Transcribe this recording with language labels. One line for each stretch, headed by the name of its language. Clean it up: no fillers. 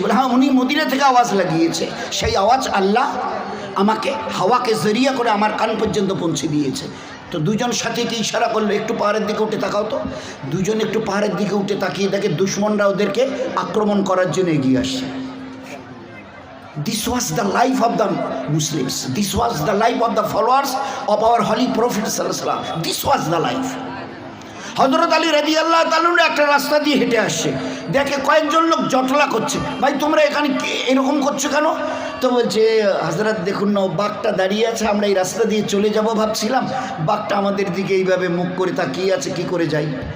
Bangla: বলে, হ্যাঁ উনি মদিনা থেকে আওয়াজ লাগিয়েছে, সেই আওয়াজ আল্লাহ আমাকে হাওয়াকে জরিয়া করে আমার কান পর্যন্ত পৌঁছে দিয়েছে। তো দুজন সাথীকে ইশারা করলো, একটু পাহাড়ের দিকে উঠে তাকাও তো। দুজন একটু পাহাড়ের দিকে উঠে তাকিয়ে দেখে দুশমনরা ওদেরকে আক্রমণ করার জন্য এগিয়ে আসছে।
English: This was the life of the Muslims. This was the life of the followers of our holy Prophet sallallahu alaihi wasallam. This was the life.
Bangla: হযরত আলী রাদিয়াল্লাহু তাআলা একটা রাস্তা দিয়ে হেঁটে আসছে, দেখে কয়েকজন লোক জটলা করছে। ভাই তোমরা এখানে এরকম করছো কেন? তো বলছে, হযরত দেখুন না বাঘটা দাঁড়িয়ে আছে, আমরা এই রাস্তা দিয়ে চলে যাব ভাবছিলাম, বাঘটা আমাদের দিকে এইভাবে মুখ করে তাকিয়ে আছে, কি করে যাই?